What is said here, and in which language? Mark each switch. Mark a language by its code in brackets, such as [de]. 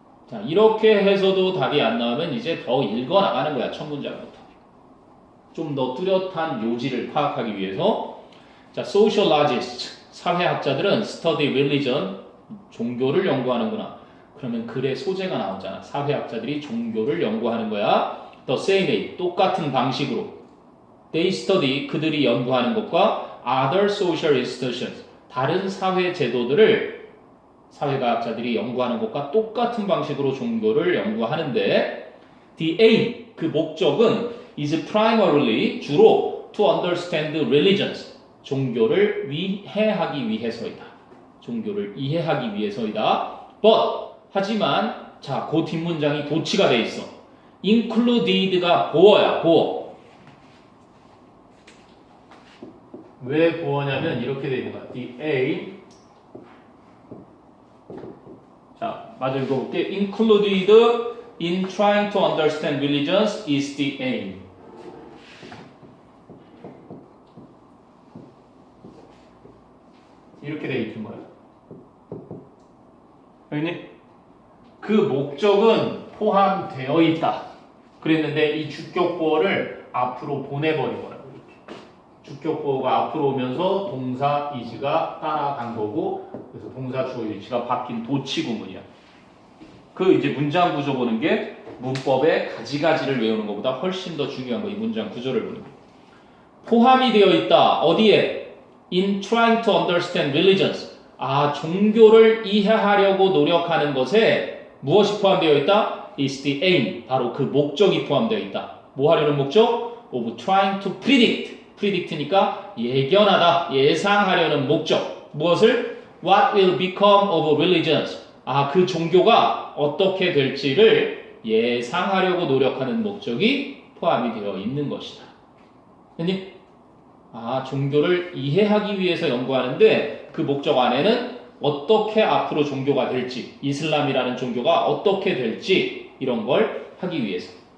[ko] 자, 이렇게 해서도 답이 안 나오면 이제 더 읽어 나가는 거야. 첫 문장부터. 좀 더 뚜렷한 요지를 파악하기 위해서 자, sociologists, 사회학자들은 [en] study religion, [ko] 종교를 연구하는구나. 그러면 글의 소재가 나오잖아. 사회학자들이 종교를 연구하는 거야. [en] The same way, [ko] 똑같은 방식으로. [en] They study, [ko] 그들이 연구하는 것과 [en] other social institutions, [ko] 다른 사회 제도들을 사회과학자들이 연구하는 것과 똑같은 방식으로 종교를 연구하는데 [en] The aim, [ko] 그 목적은 [en] is primarily, [ko] 주로 [en] to understand religions, [ko] 종교를 이해하기 위해서이다. 종교를 이해하기 위해서이다. But, 하지만 자, 그 뒷문장이 도치가 돼 있어. included가 보어야, 보어. 왜 보어냐면 이렇게 돼 있는 거야. [en] The aim. [ko] 자, 마저 읽어볼게. [en] Included in trying to understand religions is the aim. [ko] 이렇게 돼 있는 거야. 알겠니? 그 목적은 포함되어 있다. 그랬는데 이 주격보어를 앞으로 보내버린 거라고. 이렇게. 주격보어가 앞으로 오면서 동사 is가 따라간 거고, 그래서 동사 주어 위치가 바뀐 도치 구문이야. 그 이제 문장 구조 보는 게 문법의 가지가지를 외우는 것보다 훨씬 더 중요한 거. 이 문장 구조를 보는 거. 포함이 되어 있다. 어디에? [en] In trying to understand religions. [ko] 아, 종교를 이해하려고 노력하는 것에 무엇이 포함되어 있다? [en] is the aim. [ko] 바로 그 목적이 포함되어 있다. 뭐 하려는 목적? [en] of trying to predict. [ko] predict니까 예견하다, 예상하려는 목적. 무엇을? [en] what will become of religions. [ko] 아, 그 종교가 어떻게 될지를 예상하려고 노력하는 목적이 포함이 되어 있는 것이다. 됐니? 아, 종교를 이해하기 위해서 연구하는데 그 목적 안에는 어떻게 앞으로 종교가 될지, 이슬람이라는 종교가 어떻게 될지 이런 걸 하기 위해서.